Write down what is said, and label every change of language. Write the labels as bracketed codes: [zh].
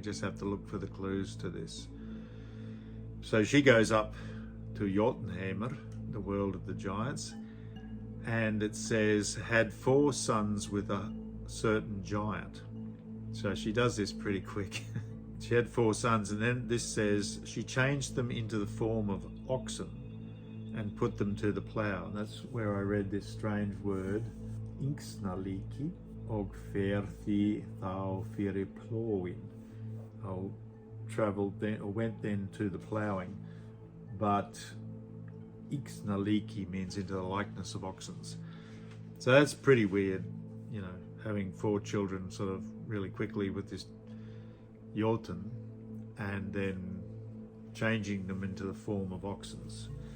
[en] We just have to look for the clues to this. So she goes up to Jotunheimar, the world of the giants, and it says, had 4 sons with a certain giant. So she does this pretty quick. She had 4 sons, and then this says, she changed them into the form of oxen and put them to the plough. And that's where I read this strange word, [is] Yxnalíki, og ferði þá fyrir plógin. [en] I travelled then, or went then to the ploughing, but Yxnalíki means into the likeness of oxens. So that's pretty weird, you know, having 4 children sort of really quickly with this Jotun and then changing them into the form of oxens.